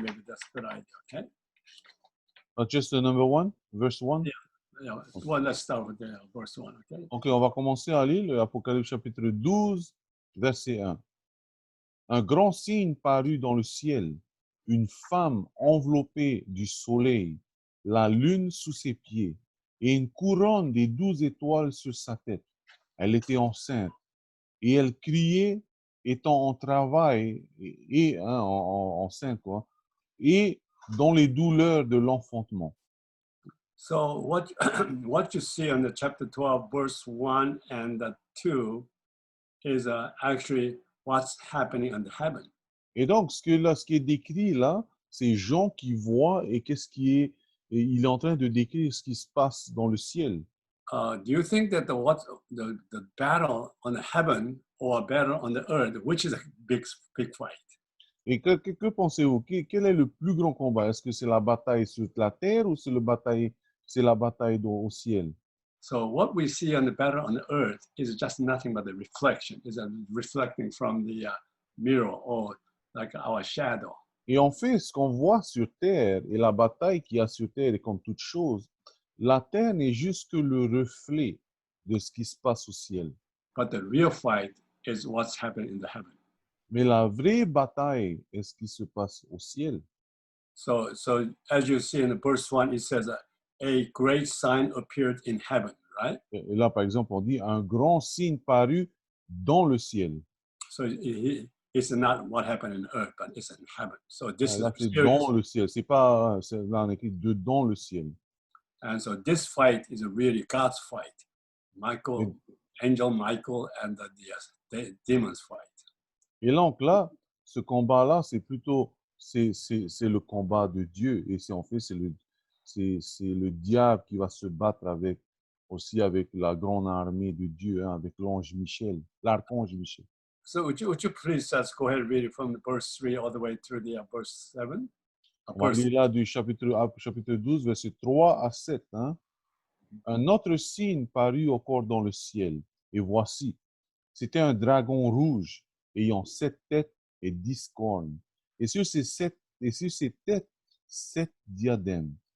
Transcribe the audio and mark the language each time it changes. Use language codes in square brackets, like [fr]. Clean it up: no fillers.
[en] Maybe that's a good idea, okay? Just the number 1, verse 1? Yeah, well, let's start with the verse 1, okay? [fr] Ok, on va commencer à lire l'Apocalypse chapitre 12, verset 1. Un grand signe parut dans le ciel, une femme enveloppée du soleil, la lune sous ses pieds, et une couronne des 12 étoiles sur sa tête. Elle était enceinte, et elle criait, étant en travail, enceinte, quoi, et dans les douleurs de l'enfantement. [en] So what you see in the chapter 12, verse 1 and 2 is actually what's happening in the heaven. [fr] Et donc, ce qui est décrit là, c'est Jean qui voit et il est en train de décrire ce qui se passe dans le ciel. [en] Do you think that the battle on the heaven or battle on the earth, which is a big fight? [fr] Et que pensez-vous? Quel est le plus grand combat? Est-ce que c'est la bataille sur la terre ou c'est la bataille au ciel? [en] So what we see on the battle on the earth is just nothing but a reflection. It's reflecting from the mirror or like our shadow. [fr] Et en fait, ce qu'on voit sur terre et la bataille qu'il y a sur terre est comme toute chose, la terre n'est juste que le reflet de ce qui se passe au ciel. [en] But the real fight is what's happening in the heaven. [fr] Mais la vraie bataille est ce qui se passe au ciel. [en] So as you see in the verse 1, it says a great sign appeared in heaven, right? [fr] Et là, par exemple, on dit un grand signe parut dans le ciel. [en] So it's not what happened in earth, but it's in heaven. So this [fr] Là, [en] is [fr] c'est dans le ciel. C'est pas, là, on écrit dedans le ciel. [en] And so this fight is really God's fight. Angel Michael and the demons fight. [fr] Et donc là, ce combat-là, c'est plutôt, c'est le combat de Dieu. Et en fait, c'est le diable qui va se battre avec la grande armée de Dieu, hein, avec l'archange Michel. [en] So would you please go ahead and read it from the verse 3 all the way through the verse 7? [fr] On va lire là du chapitre 12, verset 3 à 7. Hein. Un autre signe parut encore dans le ciel. Et voici, c'était un dragon rouge ayant 7 têtes et 10 cornes. Et sur ces têtes, 7 diadèmes.